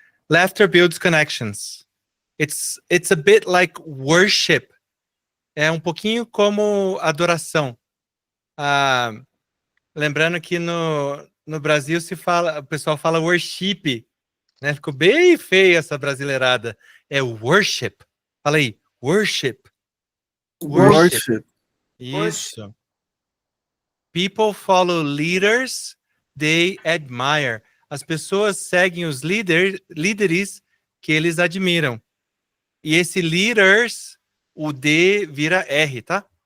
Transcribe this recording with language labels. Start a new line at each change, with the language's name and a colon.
English: Laughter builds connections. It's a bit like worship.
Portuguese: É um pouquinho como adoração. Lembrando que no Brasil o pessoal fala worship, né? Ficou bem feia essa brasileirada. É worship. Fala aí, worship.
English: Worship.
Portuguese: Isso.
English: People follow leaders they admire.
Portuguese: As pessoas seguem os líderes que eles admiram. E esse leaders, o D vira R, tá?